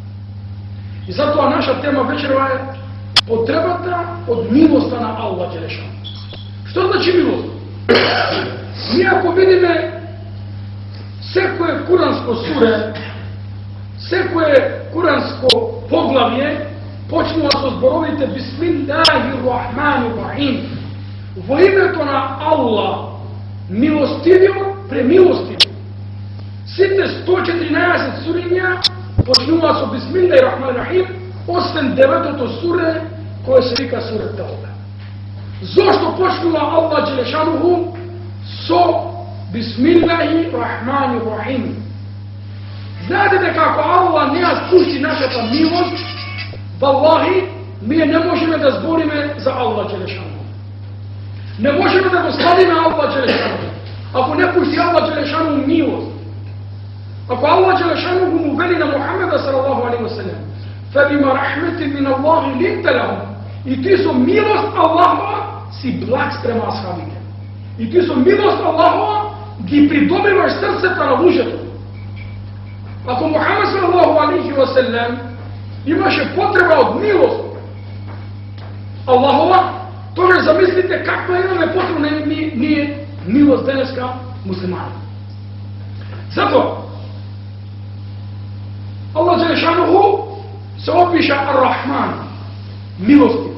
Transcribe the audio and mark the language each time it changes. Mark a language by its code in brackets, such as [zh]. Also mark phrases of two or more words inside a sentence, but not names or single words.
[mk] И затоа наша тема вечерва е потребата од милоста на Аллах Джелешану. Што значи милост? Ние ако видиме секое куранско суре, секое куранско поглавје почнува со зборовите [ar] بسم الله الرحمن الرحيم, [mk] во името на Аллах, милостивиот, премилостив. Сите 114 суриња почнува со [ar] بسم الله الرحمن الرحيم, [mk] освен 9-то суре кое се вика сура Тауба. Зошто почнува Аллах Джелешануху со [ar] بسم الله الرحمن الرحيم? [mk] Знаете дека ако Аллах не ја спусти нашата милост, валлахи, ние не можеме да збориме за Аллах Джелешану. Не можеме да го славиме Аллах Джелешану, ако не пусти Аллах Джелешану милост. Ако Аллах Джелешану го му вели на Мухамеда [ar] صلى الله عليه وسلم: فبما رحمة من الله لنت لهم, [mk] и ти со милост Аллахова си благ спрема асхабите. И ти со милост Аллахова ги придобиваш срцето на луѓето. Ако Мухамед [ar] صلى الله عليه وسلم [mk] имаше потреба од милост Аллахова, тогаш замислите каква имаме потреба ние милост денеска муслимани. Затоа Аллах Джелешануху се опиша Ар-Рахман, милостив.